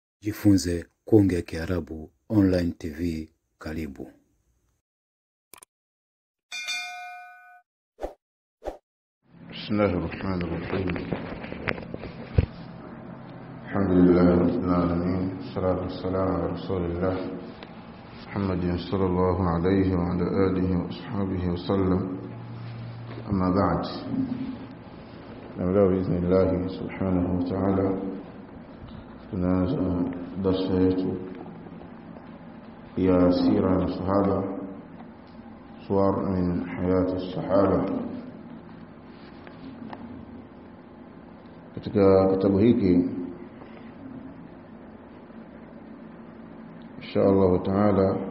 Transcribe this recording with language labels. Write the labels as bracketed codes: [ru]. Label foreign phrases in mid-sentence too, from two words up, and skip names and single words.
[sw] Jifunze kuongea Kiarabu [en] online TV. [sw] Karibu. [ar] بسم الله الرحمن الرحيم. الحمد لله رب العالمين. والصلاة والسلام على رسول الله محمد صلى الله عليه وعلى آله وأصحابه وسلم. أما بعد. [sw] Leo biiznillah [ar] سبحانه وتعالى [sw] tunaanza darasa yetu ya sira ya sahaba, [ar] صور من حياة الصحابة. [sw] Katika kitabu hiki [ar] إن شاء الله تعالى